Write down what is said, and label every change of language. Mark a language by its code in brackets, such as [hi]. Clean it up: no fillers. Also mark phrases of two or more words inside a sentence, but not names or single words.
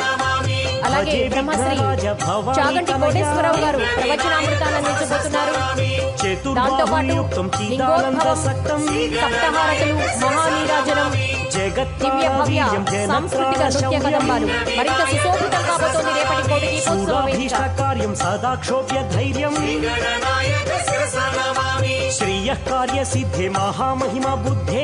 [te] అలాగే బ్రహ్మశ్రీ చాగంటి కోటేశ్వరరావు గారు ప్రవచనామృతాన్ని అందించబోతున్నారు. దాంతో పాటు లింగోద్భవం, సప్తహారతులు, మహానీరాజనం, దివ్య భవ్య సాంస్కృతిక నృత్య కదంబాలు మరింత సుశోభితం కాబోతోంది రేపటి కోటి దీపోత్సవ వేదిక. [sa] కార్యం సదాక్షోభ్య ధైర్యం श्रीगणनायक शिरसा नमामि श्रियः कार्य सिद्धे महामहिमा बुद्धे